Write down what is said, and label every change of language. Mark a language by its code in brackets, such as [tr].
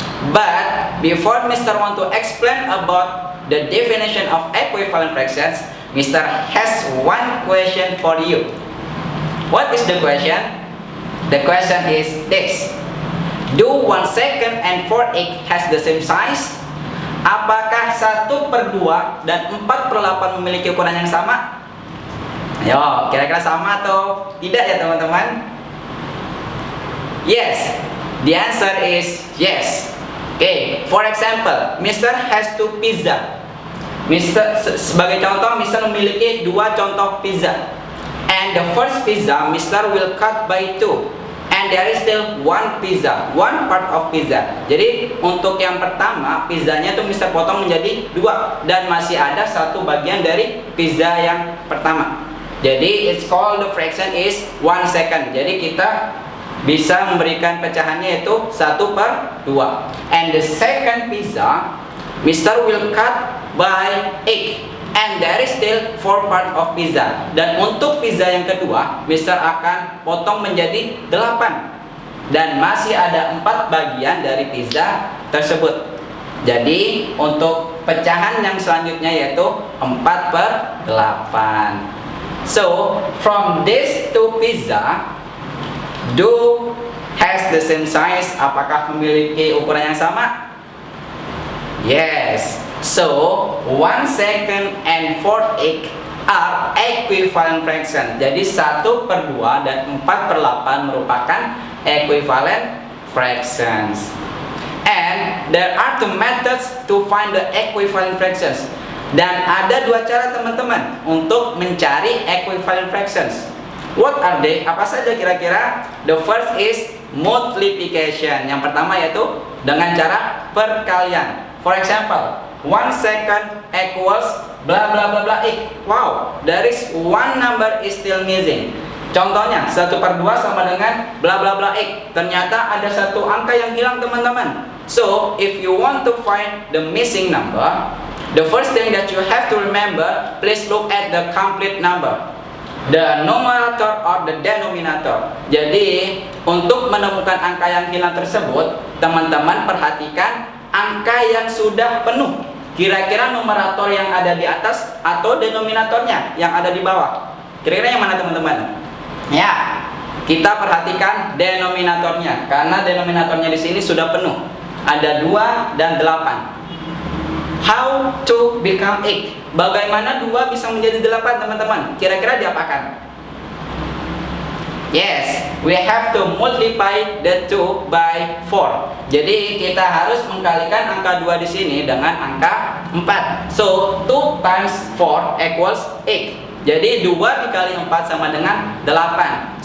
[en] But before Mr. want to explain about the definition of equivalent fractions, Mr. has one question for you. What is the question? The question is this. Do 1 second and 4/8 has the same size? [id] Apakah 1/2 dan 4/8 memiliki ukuran yang sama? Ayo, kira-kira sama atau tidak ya teman-teman? [en] Yes, the answer is yes. Okay, for example, Mr. has 2 pizza. Sebagai contoh, Mr. memiliki 2 contoh pizza. And the first pizza, Mr. will cut by 2. And there is still 1 pizza, 1 part of pizza. [id] Jadi untuk yang pertama, pizzanya tuh Mr. potong menjadi 2 dan masih ada 1 bagian dari pizza yang pertama. [en] Jadi it's called the fraction is 1 second. [id] Jadi kita bisa memberikan pecahannya itu 1/2. [en] And the second pizza, Mr. will cut by 8. And there is still 4 part of pizza. [id] Dan untuk pizza yang kedua, Mr. akan potong menjadi 8. Dan masih ada 4 bagian dari pizza tersebut. Jadi untuk pecahan yang selanjutnya yaitu 4/8. [en] So from this 2 pizza, do has the same size? [id] Apakah memiliki ukuran yang sama? [en] Yes. So 1 second and 4/8 are equivalent fraction. [id] Jadi 1/2 dan 4/8 merupakan equivalent fractions. [en] And there are 2 methods to find the equivalent fractions. [id] Dan ada 2 cara teman-teman untuk mencari equivalent fractions. [en] What are they? [id] Apa saja kira-kira? [en] The first is multiplication. [id] Yang pertama yaitu dengan cara perkalian. [en] For example, 1 second equals bla bla bla bla x. Wow, there is 1 number is still missing. [id] Contohnya 1/2 sama dengan bla bla bla x. Ternyata ada 1 angka yang hilang teman-teman. [en] So if you want to find the missing number, the first thing that you have to remember, please look at the complete number, the numerator or the denominator. [id] Jadi untuk menemukan angka yang hilang tersebut, teman-teman perhatikan angka yang sudah penuh. Kira-kira numerator yang ada di atas atau denominatornya yang ada di bawah. Kira-kira yang mana teman-teman? Ya, kita perhatikan denominatornya, karena denominatornya di sini sudah penuh. Ada 2 dan 8. [en] How to become 8? [id] Bagaimana 2 bisa menjadi 8, teman-teman? Kira-kira diapakan? [en] Yes, we have to multiply the 2 by 4. [id] Jadi kita harus mengkalikan angka 2 di sini dengan angka 4. [en] So 2 times 4 equals 8. [id] Jadi 2 dikali 4 sama dengan 8.